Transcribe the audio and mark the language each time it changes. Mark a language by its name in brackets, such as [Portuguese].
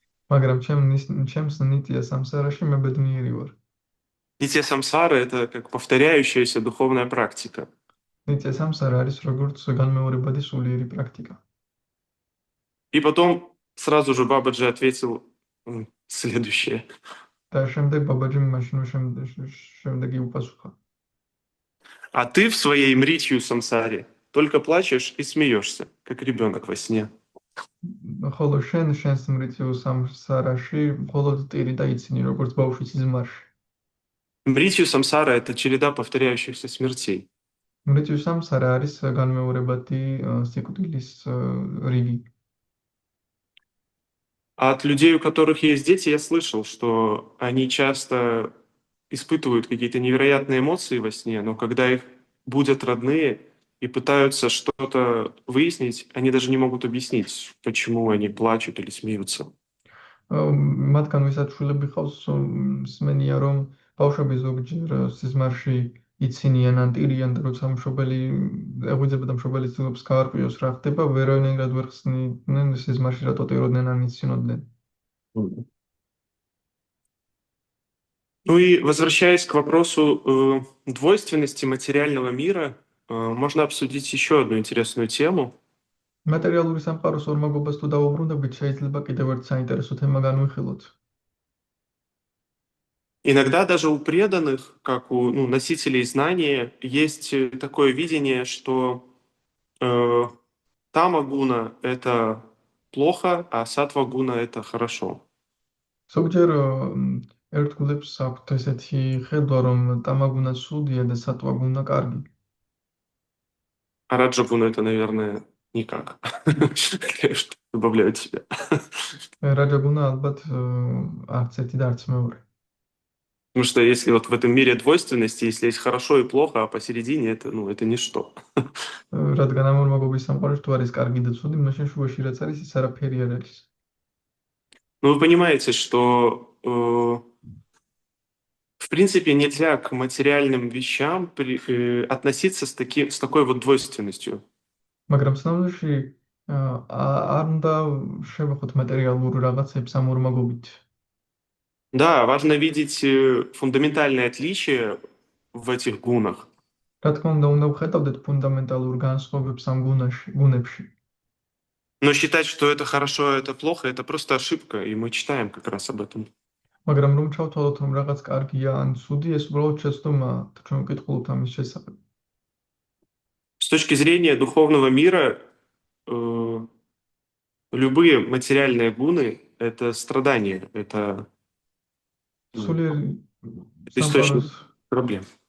[Georgian] მაგრამ ჩემს ნიტია სამსარაში მე ბედნიერი ვარ. [Russian] Нитья самсара — это как повторяющаяся духовная практика. [Georgian] ნიცე სამსარა არის როგორც განმეორებადი სულიერი პრაქტიკა. [Russian] И потом сразу же Бабаджи ответил следующее. [Georgian] და შემდეგ ბაბაჯიმ მაშინვე შემდეგი უპასუხა. [Russian] А ты в своей мритью самсаре только плачешь и смеешься, как ребенок во сне. [Georgian] ხოლო შენს მრიციულ სამსარაში მხოლოდ ტირი და იცინი როგორც ბავშვი სიზმარში. [Russian] Мритью самсара — это череда повторяющихся смертей. [Georgian] მრიციულ სამსარა არის განმეორებადი სიკვდილის რიგი. [Russian] А от людей, у которых есть дети, я слышал, что они часто испытывают какие-то невероятные эмоции во сне, но когда их будят родные и пытаются что-то выяснить, они даже не могут объяснить, почему они плачут или смеются. [Georgian] მათგან ვისაც შვილები ხავს, მსმენია, რომ ბავშვები ზოგჯერ სიზმარში იცინიან ან ტირიან და როცა მშობელი ეღვიძება და მშობელი ცდილობს გაარკვიოს რა ხდება, ვერანაირად ვერ ხსნიდნენ სიზმარში რატო ტიროდნენ ან იცინოდნენ. [Russian] Ну и возвращаясь к вопросу двойственности материального мира, можно обсудить еще одну интересную тему. [Georgian] მატერიალური სამყაროს ორმაგობას თუ დავუბრუნდებით, შეიძლება კიდევ ერთ საინტერესო თემა განვიხილოთ. [Russian] Иногда даже у преданных, как у носителей знания, есть такое видение, что тама-гуна — это плохо, а сатва-гуна — это хорошо. [Georgian] ზოგჯერ ერთგულებს აქვთ ესეთი ხედვა, რომ ტამაგუნა ცუდია და სატვაგუნა კარგი. [Russian] А раджа-гуна — это, наверное, никак. Конечно, добавляю от себя. [Georgian] რაჯაგუნა ალბათ არც ერთი და არც მეორე. [Russian] Потому что если вот в этом мире двойственности, если есть хорошо и плохо, а посередине это ничто. [Georgian] რადგან ამ ორმაგობის სამყაროში თუ არის კარგი და ცუდი, მაშინ შუაში რაც არის, ის არაფერი არ არის. [Russian] Ну, вы понимаете, что в принципе нельзя к материальным вещам относиться с такой вот двойственностью. [Georgian] მაგრამ სნაუში არ უნდა შევეხოთ მატერიალურ რაღაცებს ამ ორმაგობით. [Russian] Да, важно видеть фундаментальное отличие в этих гунах. [Georgian] რა თქმა უნდა, უნდა ვხედავდეთ ფუნდამენტალურ განსხვავებებს ამ გუნებში. [Russian] Но считать, что это хорошо, а это плохо, это просто ошибка, и мы читаем как раз об этом. [Georgian] მაგრამ რომ ჩავთვალოთ, რომ რაღაც კარგია ან ცუდი, ეს უბრალოდ შეცდომა, ჩვენ ვკითხულობთ ამის შესახებ. [Russian] С точки зрения духовного мира, любые материальные гуны — это страдания, это источник проблем.